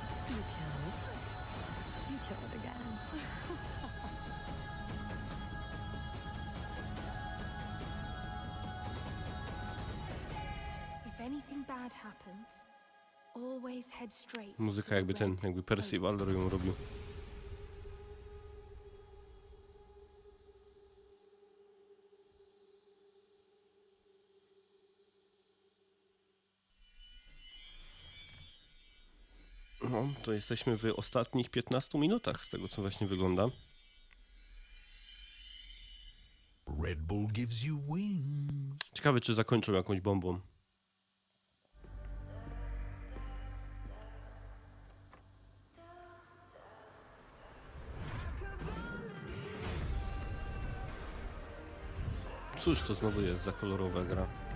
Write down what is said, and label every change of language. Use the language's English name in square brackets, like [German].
[English] You killed. You killed again. If anything bad happens, always head straight. [Polish] Muzyka jakby Percival ją robił. No, to jesteśmy w ostatnich 15 minutach z tego, co właśnie wygląda. [English] Red Bull gives you wings. [Polish] Ciekawe, czy zakończą jakąś bombą. Cóż to znowu jest za kolorowa gra?